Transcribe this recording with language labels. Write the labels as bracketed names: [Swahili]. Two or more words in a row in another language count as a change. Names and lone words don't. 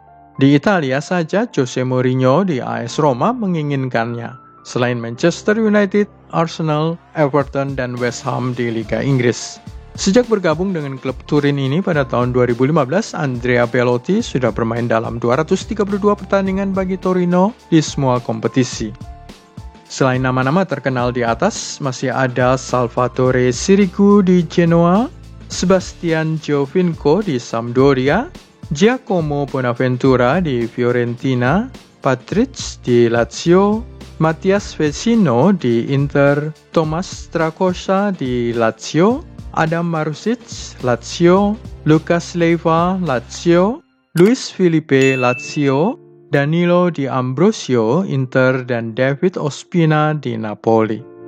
[Indonesian] Di Italia saja, Jose Mourinho di AS Roma menginginkannya, selain Manchester United, Arsenal, Everton, dan West Ham di Liga Inggris. Sejak bergabung dengan klub Turin ini pada tahun 2015, Andrea Belotti sudah bermain dalam 232 pertandingan bagi Torino di semua kompetisi. Selain nama-nama terkenal di atas, masih ada Salvatore Sirigu di Genoa, Sebastian Giovinco di Sampdoria, Giacomo Bonaventura di Fiorentina, Patrice di Lazio, Mattias Vecino di Inter, Thomas Strakosha di Lazio, Adam Marusic, Lazio, Lucas Leiva, Lazio, Luis Felipe, Lazio, Danilo Di Ambrosio, Inter, dan David Ospina di Napoli.